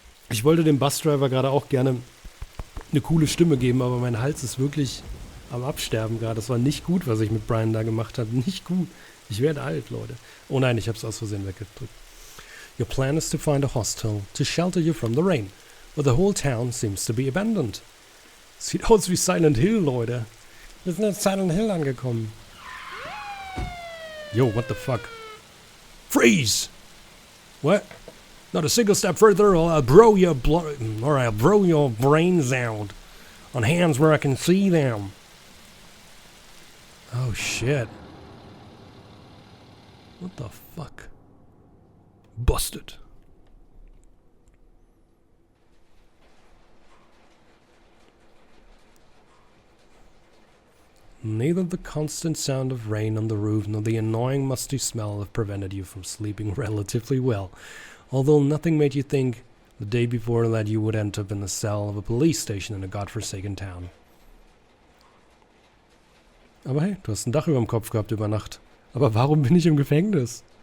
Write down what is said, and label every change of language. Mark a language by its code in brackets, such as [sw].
[de] Ich wollte dem Busdriver gerade auch gerne eine coole Stimme geben, aber mein Hals ist wirklich am Absterben gerade. Das war nicht gut, was ich mit Brian da gemacht habe. Nicht gut. Ich werde alt, Leute. Oh nein, ich hab's aus Versehen weggedrückt. [en] Your plan is to find a hostel to shelter you from the rain, but the whole town seems to be abandoned. [de] Sieht aus wie Silent Hill, Leute. Wir sind jetzt Silent Hill angekommen. [en] Yo, what the fuck? Freeze! What? Not a single step further or I'll blow your brains out on hands where I can see them. Oh shit. What the fuck? Busted. Neither the constant sound of rain on the roof nor the annoying musty smell have prevented you from sleeping relatively well, although nothing made you think the day before that you would end up in the cell of a police station in a godforsaken town. [de] Aber hey, du hast ein Dach über dem Kopf gehabt über Nacht. Aber warum bin ich im Gefängnis?